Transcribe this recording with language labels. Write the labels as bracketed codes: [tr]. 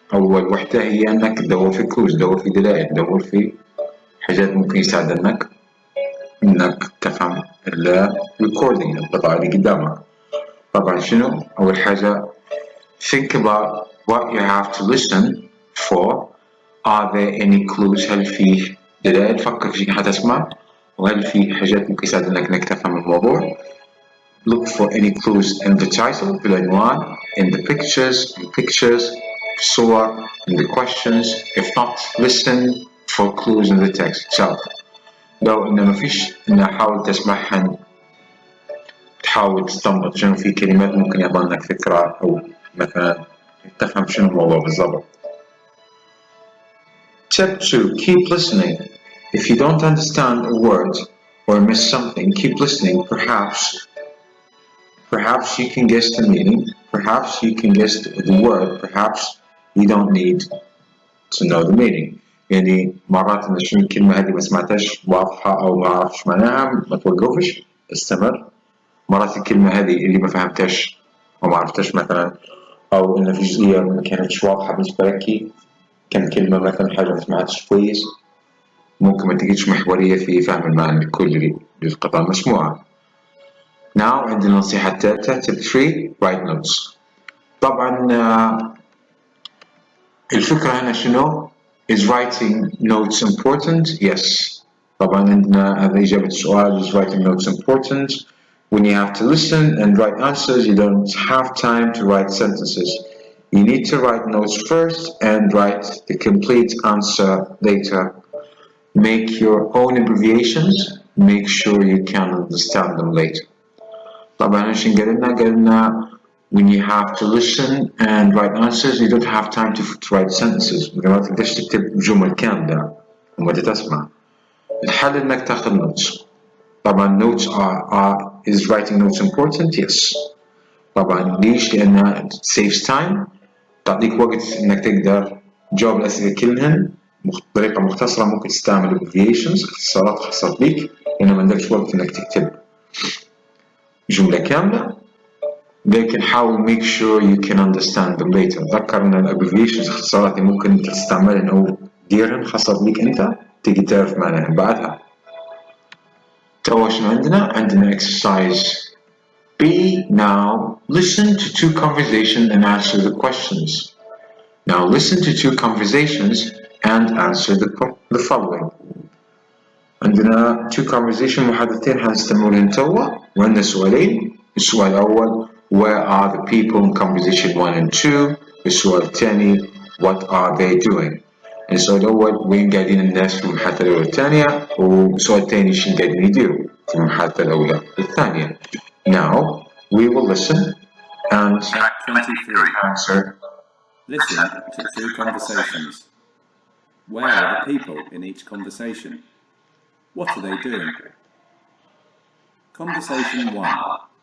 [ar] أول وحدة هي أنك تدور في clues، تدور في دلائل، تدور في حاجات ممكن يساعدنك إنك تفهم recording القطعة اللي قدامك. طبعا شنو؟ أول حاجة [en] think about what you have to listen for. Are there any clues؟ [ar] هل في دلائل؟ فكر في حاجة تسمع، وهل في حاجات ممكن يساعدنك إنك تفهم الموضوع. [en] Look for any clues in the title [ar] بالعنوان, [en] in the pictures, [ar] في الصور, [en] in the questions. If not, listen for clues in the text itself. [ar] لو إنه ما فيش، إنه حاول تسمعهن، تحاول تستنبط شنو في كلمات ممكن يعطينك فكرة، أو مثلا تفهم شنو الموضوع بالضبط. [en] Tip 2، keep listening. If you don't understand a word or miss something, keep listening. Perhaps you can guess the meaning, perhaps you can guess the word, perhaps you don't need to know the meaning. [ar] يعني مرات إن شنو الكلمة هذه ما سمعتهاش واضحة أو ما عرفتش معناها، ما توقفش، استمر. مرات الكلمة هذه اللي ما فهمتهاش أو ما عرفتهاش مثلا، أو إن في جزئية ما كانتش واضحة بالنسبة لك، كم كلمة مثلا حاجة ما سمعتش كويس، ممكن ما تجيش محورية في فهم المعنى الكلي للقطعة المسموعة. [en] Now [ar] عندنا النصيحة الثالثة [en] tip 3، write notes. [ar] طبعا الفكرة هنا شنو؟ [en] Is writing notes important? Yes. [ar] طبعا عندنا هذا إجابة السؤال. [en] Is writing notes important? When you have to listen and write answers, you don't have time to write sentences. You need to write notes first and write the complete answer later. Make your own abbreviations. Make sure you can understand them later. [ar] طبعا ايش قالنا [en] when you have to listen and write answers, you don't have time to write sentences. [ar] ما تقدرش تكتب جمل كاملة وما تسمع. الحل انك تاخذ notes. [en] طبعا notes is writing notes important? Yes. [ar] طبعا ليش؟ لأنها [en] saves time، [ar] تعطيك وقت إنك تقدر تجاوب الأسئلة كلهن بطريقة مختصرة. ممكن تستعمل abbreviations، اختصارات خاصة بيك، لأنه ما عندكش وقت إنك تكتب جملة كاملة. لكن حاول [en] make sure you can understand them later. [ar] تذكر إن abbreviations اختصارات ممكن تستعملهن أو تديرهن خاصة بيك أنت، تيجي تعرف معناها بعدها. تو شنو عندنا exercise B. [en] Now listen to 2 conversations and answer the questions. Now listen to 2 conversations and answer the following. [ar] عندنا 2 conversations، محادثتين حنستمر لهم توا، وعندنا سؤالين. السؤال الأول [en] where are the people in conversation 1 and 2. [ar] السؤال الثاني [en] what are they doing. [ar] السؤال الأول وين قاعدين الناس في المحادثة الأولى والثانية، والسؤال الثاني شنو قاعدين يديروا في المحادثة الأولى والثانية. [en] Now we will listen and answer. Listen to 2 conversations. Where are the people in each conversation? What are they doing? Conversation 1.